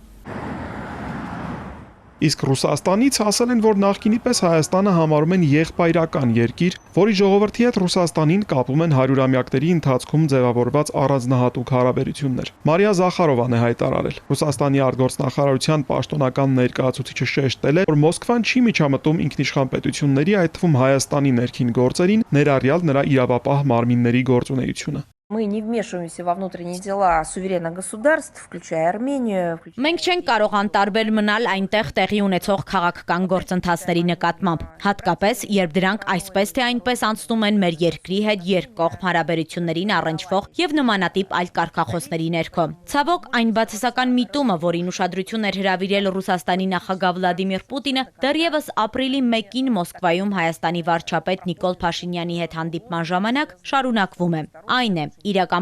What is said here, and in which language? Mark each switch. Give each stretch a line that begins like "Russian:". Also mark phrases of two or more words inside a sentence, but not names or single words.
Armenian: Իսկ Ռուսաստանից ասել են, որ նախկինի պես Հայաստանը համարում են եղբայրական երկիր, որի ժողովրդի հետ Ռուսաստանին կապում են հարյուրամյակների ընթացքում ձևավորված առանձնահատուկ հարաբերություններ։ Մարիա Զախարովան է հայտարարել։ Ռուսաստանի արտգործնախարարության պաշտոնական ներկայացուցիչը շեշտել է, որ Մոսկվան չի միջամտում ինքնիշխան պետությունների, այդ թվում Հայաստանի ներքին գործերին, ներառյալ նրա իրավապահ մարմինների գործունեությունը։
Russian: Мы не вмешиваемся во внутренние дела суверенных государств, включая Армению.
Armenian: Մենք չենք կարող անտարբեր մնալ այնտեղ տեղի ունեցող քաղաքական գործընթացների նկատմամբ, հատկապես երբ դրանք այսպես թե այնպես անցնում են մեր երկրի հետ երկկողմ հարաբերություններին առնչվող եւ նմանատիպ այլ կարգախոսների ներքո։ Ցավոք, այն բացասական միտումը, որին ուշադրություն էր հրավիրել Ռուսաստանի նախագահ Վլադիմիր Պուտինը, դեռևս ապրիլի 1-ին Մոսկվայում Հայաստանի վարչապետ Նիկոլ Փաշինյանի հետ հանդիպման ժամանակ շարունակվում է։ Այն է իրական